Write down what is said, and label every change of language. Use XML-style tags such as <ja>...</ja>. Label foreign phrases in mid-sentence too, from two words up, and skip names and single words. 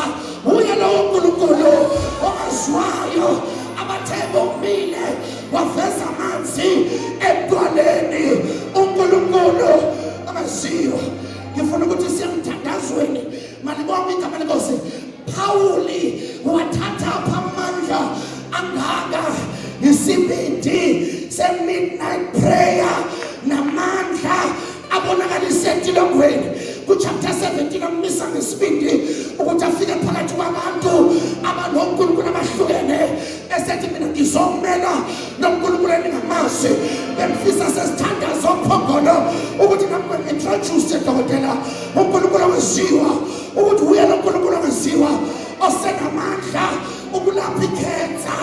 <zu>Uye lowo Nkulunkulu ongaziwayo abathe bomile waveza amanzi edwaleni. uNkulunkulu ongaziwa. Ngifuna ukuthi siyemthandazweni malibonke igama leNkosi. Pawuli wathatha amandla angaka isibindi se-</zu> <en>midnight prayer</en> <zu>namandla abonakalise etilongweni kuchapter 17 amisa ngesibindi ukuthi afike phakathi kwabantu abanoNkulunkulu abahlukene esethi mina ngizomela noNkulunkulu engingamazi. Bemfisa sesithandaza ophongolo ukuthi nami ngi-introduce dokotela uNkulunkulu ongaziwa ukuthi uye lo Nkulunkulu ongaziwa osenamandla ukulapha ikhensa.</zu>